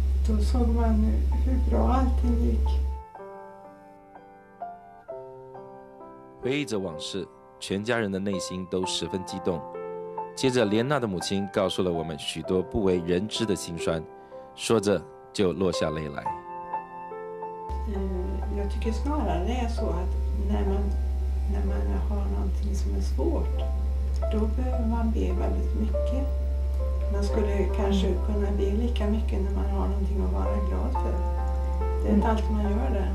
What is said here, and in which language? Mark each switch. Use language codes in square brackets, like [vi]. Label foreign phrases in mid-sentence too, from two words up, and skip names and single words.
[sv] då såg man hur bra allting gick. [zh] 回忆着往事，全家人的内心都十分激动。接着，莲娜的母亲告诉了我们许多不为人知的辛酸，说着就落下泪来。 [sv] Jag tycker snarare det är så att när man har någonting som är svårt, då behöver man be väldigt mycket. Man skulle kanske kunna be lika mycket när man har någonting att vara glad för. Det är inte alltid man gör det.